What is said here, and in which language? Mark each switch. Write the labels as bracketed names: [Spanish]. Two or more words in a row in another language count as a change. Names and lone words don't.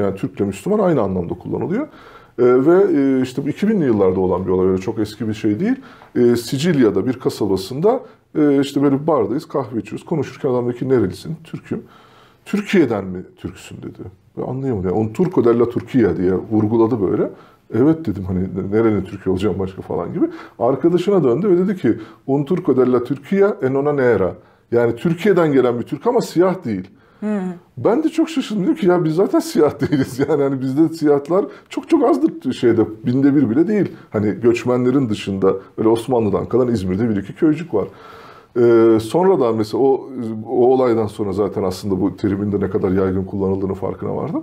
[Turkish] Yani Türk'le Müslüman aynı anlamda kullanılıyor. Ve işte bu 2000'li yıllarda olan bir olay öyle çok eski bir şey değil. Sicilya'da bir kasabasında işte böyle bir bardayız kahve içiyoruz. Konuşurken adam dedi ki nerelisin? Türk'üm. Türkiye'den mi Türksün dedi. Ve anlayamadım. Yani, [Italian] un Turco della Turquia [Turkish] diye vurguladı böyle. Evet dedim hani nerenin Türkiye olacağım başka falan gibi. Arkadaşına döndü ve dedi ki [Italian] un Turco della Turquia e non nera. [Turkish] Yani Türkiye'den gelen bir Türk ama siyah değil. Ben de çok şaşırdım. Dedim ki ya biz zaten siyah değiliz. Yani hani bizde siyahlar çok çok azdır şeyde. Binde bir bile değil. Hani göçmenlerin dışında böyle Osmanlı'dan kalan İzmir'de bir iki köycük var. Sonradan mesela o olaydan sonra zaten aslında bu terimin de ne kadar yaygın kullanıldığını farkına vardım.